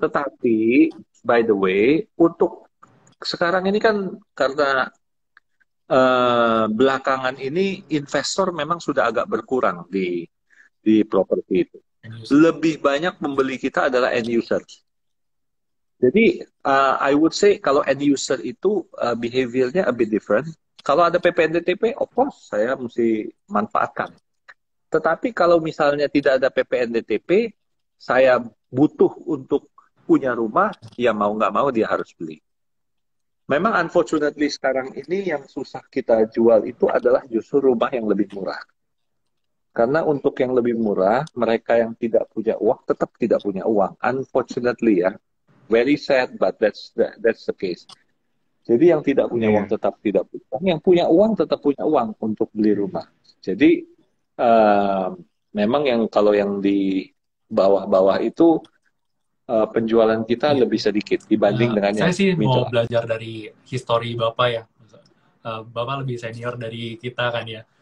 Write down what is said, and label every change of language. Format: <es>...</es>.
<id>Tetapi,</id> <en>by the way,</en> <id>untuk sekarang ini kan karena belakangan ini investor memang sudah agak berkurang di properti itu. Lebih banyak membeli kita adalah end user. Jadi,</id> <en>I would say</en> <id>kalau end user itu behaviornya</id> <en>a bit different.</en> <id>Kalau ada PPNDTP,</id> <en>of course,</en> <id>saya mesti manfaatkan. Tetapi kalau misalnya tidak ada PPNDTP, saya butuh untuk punya rumah, ya mau nggak mau dia harus beli. Memang unfortunately sekarang ini yang susah kita jual itu adalah justru rumah yang lebih murah. Karena untuk yang lebih murah, mereka yang tidak punya uang tetap tidak punya uang.</id> <en>Unfortunately</en> <id>ya,</id> <en>very sad, but that's the case.</en> <id>Jadi yang tidak punya uang tetap tidak punya uang, yang punya uang tetap punya uang untuk beli rumah. Jadi memang kalau yang di bawah-bawah itu penjualan kita lebih sedikit dibanding dengan saya yang sih</id> <en>middle.</en> <id>mau belajar dari histori Bapak ya. Bapak lebih senior dari kita kan ya.</id>